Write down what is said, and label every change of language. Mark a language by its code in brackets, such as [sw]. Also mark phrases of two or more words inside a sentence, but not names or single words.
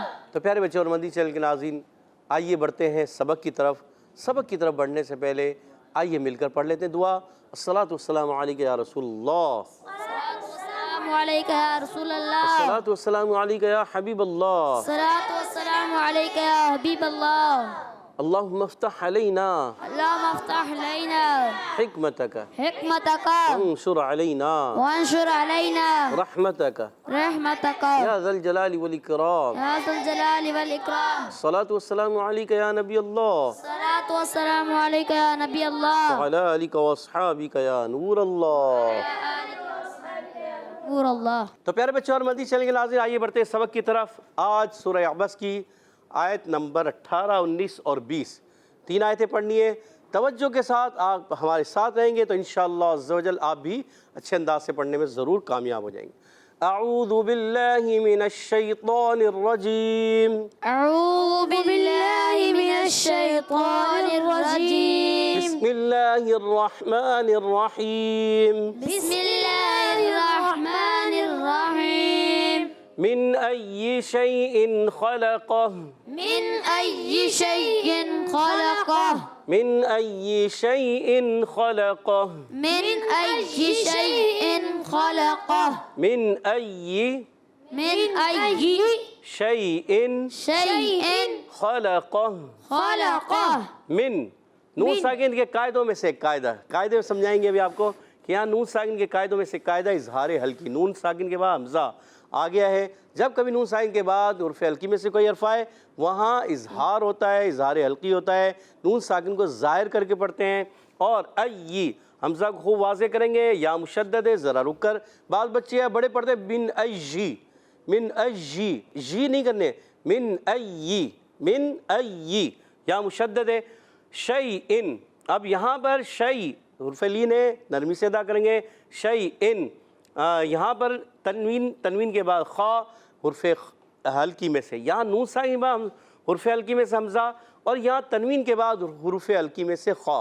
[ur] تو پیارے بچے اور مدنی چینل کے ناظرین، آئیے بڑھتے ہیں سبق کی طرف۔ سبق کی طرف بڑھنے سے پہلے آئیے مل کر پڑھ لیتے ہیں دعا۔ [ar] الصلاۃ والسلام علیکہ یا رسول اللہ، السلام علیکہ یا رسول اللہ، الصلاۃ والسلام علیکہ یا حبیب اللہ، الصلاۃ والسلام علیکہ یا حبیب اللہ۔ اللہم افتح علینا اللہم افتح علینا حکمتک حکمتک وانشر علینا وانشر علینا رحمتک رحمتک یا ذا الجلال والاکرام۔ یا ذا الجلال والاکرام۔ الصلاۃ والسلام علیکہ یا نبی اللہ، الصلاۃ والسلام علیکہ یا نبی اللہ، وعلی آلک واصحابک یا نور اللہ۔ نور اللہ۔ [ur] تو پیارے بچوں اور مدنی چینل کے ناظرین، آئیے بڑھتے ہیں سبق کی طرف۔ آج سورہ عبس کی آیت نمبر 18، 19 اور 20 تین آیتیں پڑھنی ہے۔ توجہ کے ساتھ آپ ہمارے ساتھ رہیں گے تو [ar] انشاءاللہ عز و جل [ur] آپ بھی اچھے انداز سے پڑھنے میں ضرور کامیاب ہو جائیں گے۔ [ar] اعوذ باللہ من الشیطان الرجیم، اعوذ باللہ من الشیطان الرجیم، بسم اللہ الرحمن الرحیم، بسم اللہ الرحمن الرحیم۔ من ای شیء خلقہ، من ای شیء خلقہ، من ای شیء خلقہ، من ای شیء خلقہ، من ای من ای شیء شیء خلقہ، خلقہ۔ [ur] من نون ساکن کے قاعدوں میں سے ایک قاعدہ، قاعدے میں سمجھائیں گے ابھی آپ کو کہ یہاں نون ساکن کے قاعدوں میں سے قاعدہ اظہار حلقی۔ نون ساکن کے بعد حمزہ آ گیا ہے، جب کبھی نون ساکن کے بعد حرف حلقی میں سے کوئی حرف آئے وہاں اظہار ہوتا ہے، اظہار حلقی ہوتا ہے، نون ساکن کو ظاہر کر کے پڑھتے ہیں۔ اور ای حمزہ کو خوب واضح کریں گے، یا مشدد ہے، ذرا رک کر، بعض بچے ہیں بڑے پڑھتے [ar] من ای، من ای، [ur] جی نہیں کرنے، [ar] من ای، من ای، [ur] یا مشدد ہے۔ شیئن، اب یہاں پر شیء حرف لین ہے، نرمی سے ادا کریں گے، شیئن۔ یہاں پر تنوین کے بعد خا حرف حلقی میں سے، یہاں نون ساکن کے بعد حرف حلقی میں سے حمزہ، اور یہاں تنوین کے بعد حروف حلقی میں سے خا۔